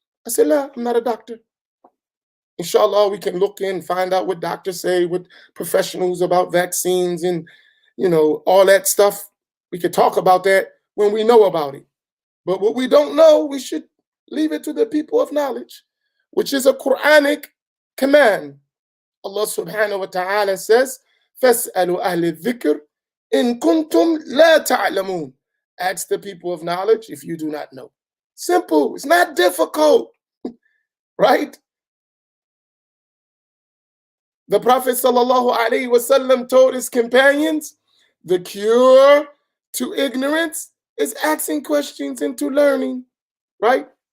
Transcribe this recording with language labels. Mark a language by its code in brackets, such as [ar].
[en] I said, no, I'm not a doctor. Inshallah, we can look in and find out what doctors say, what professionals about vaccines and, all that stuff. We could talk about that when we know about it. But what we don't know, we should leave it to the people of knowledge, which is a Quranic command. Allah subhanahu wa ta'ala says, [ar] فَاسْأَلُوا أَهْلِ الذِّكْرِ إِن كُنْتُمْ لَا تَعْلَمُونَ. [en] Ask the people of knowledge if you do not know. Simple. It's not difficult, right? The Prophet sallallahu alaihi wasallam told his companions, the cure to ignorance is asking questions and to learning, right?